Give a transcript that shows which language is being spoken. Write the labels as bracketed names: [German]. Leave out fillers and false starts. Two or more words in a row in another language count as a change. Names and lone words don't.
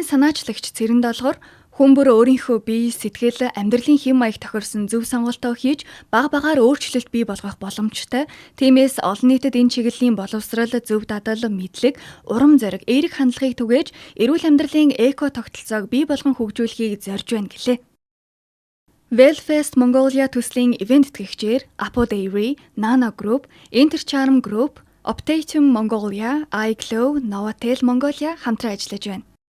[Mongolian] Төслийн санаачлагч Цэрэн Долгор Хүн бүр өөрийнхөө бие, сэтгэл, амьдралын хэм маяг тохирсон зөв сонголтоо хийж бага багаар өөрчлөлт бий болгох боломжтой. Тиймээс олон нийтэд энэ чиглэлийн боловсрал, зөв дадал, мэдлэг, урам зориг, эерэг хандлагыг түгээж эрүүл амьдралын эко тогтолцоог бий болгон хөгжүүлэхийг зорж байна гэлээ. Wellfest Mongolia төслийн ивент тэтгэгчээр Apo Dairy, Nana Group, Intercharm Group, Optatum Mongolia, iGlow, Novatel Mongolia хамтран ажиллаж байна.